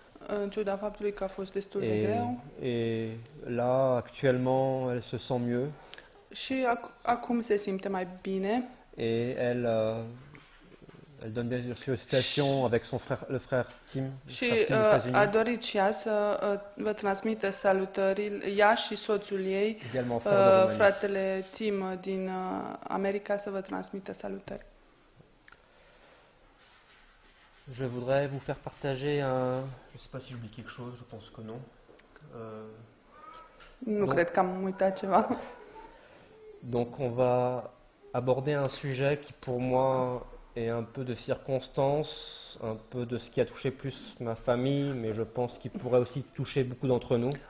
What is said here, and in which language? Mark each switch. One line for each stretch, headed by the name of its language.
Romanian: În ciuda faptului că a fost destul de greu.
French: Et là, actuellement, elle se sent mieux.
Romanian: Și acum se simte mai bine.
French: Et elle donne bien sûr une citation avec son frère, le frère Tim.
Romanian: Și a dorit și ea să vă transmită salutările, ea și soțul ei, fratele Tim din America, să vă transmită salutări.
French: Je voudrais vous faire partager un... Je ne sais pas si j'oublie quelque chose, je pense que non.
Romanian: Nu cred că am uitat ceva.
French: Donc on va aborder un sujet qui pour moi est un peu de circonstance, un peu de ce qui a touché plus ma famille, mais je pense qu'il pourrait aussi toucher beaucoup d'entre nous.